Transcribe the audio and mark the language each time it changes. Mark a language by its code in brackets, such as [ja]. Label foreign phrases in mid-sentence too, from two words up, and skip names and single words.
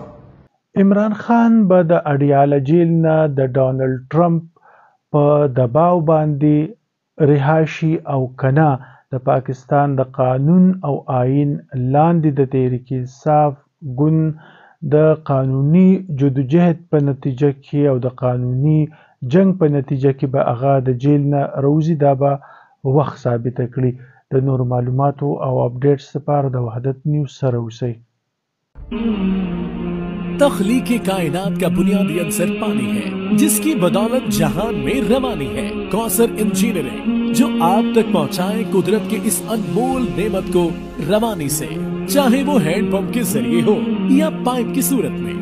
[ps] عمران خان به د اډیاله جیل نه د ډونالډ ټرمپ په دباو باندې رها شي او کنه د پاکستان د قانون او آئین لاندې د تحریک انصاف ګوند د قانوني جدوجهد په نتیجه کې او د قانوني جنگ په نتیجه کې به هغه د جیل نه روزي، دا به وخت ثابته کړي. د نورو معلوماتو او اپډیټس لپاره د وحدت نیوز سره اوسئ. [ur] تخلیق کائنات کا بنیادی عنصر پانی ہے، جس کی بدولت جہان میں روانی ہے. کوثر انجینئرنگ جو آپ تک پہنچائے قدرت کے اس انمول نعمت کو روانی سے، چاہے وہ ہینڈ پمپ کے ذریعے ہو یا پائپ کی صورت میں.